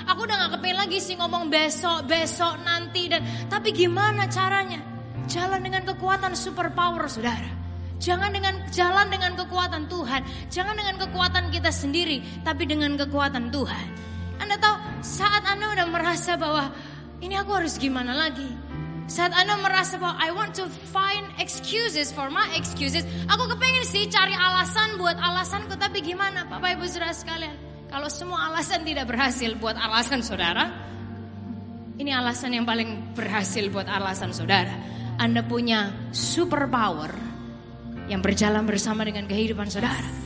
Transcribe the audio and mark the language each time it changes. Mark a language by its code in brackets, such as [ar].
[id] Aku udah gak kepingin lagi sih ngomong besok nanti. Tapi gimana caranya? Jalan dengan kekuatan superpower saudara. Jangan jalan dengan kekuatan Tuhan. Jangan dengan kekuatan kita sendiri, tapi dengan kekuatan Tuhan. Anda tahu saat Anda udah merasa bahwa ini aku harus gimana lagi. Saat Anda merasa bahwa [en] I want to find excuses for my excuses. [id] Aku kepengen sih cari alasan buat alasanku. Tapi gimana Bapak Ibu Saudara sekalian. Kalau semua alasan tidak berhasil buat alasan saudara. Ini alasan yang paling berhasil buat alasan saudara. Anda punya superpower yang berjalan bersama dengan kehidupan saudara.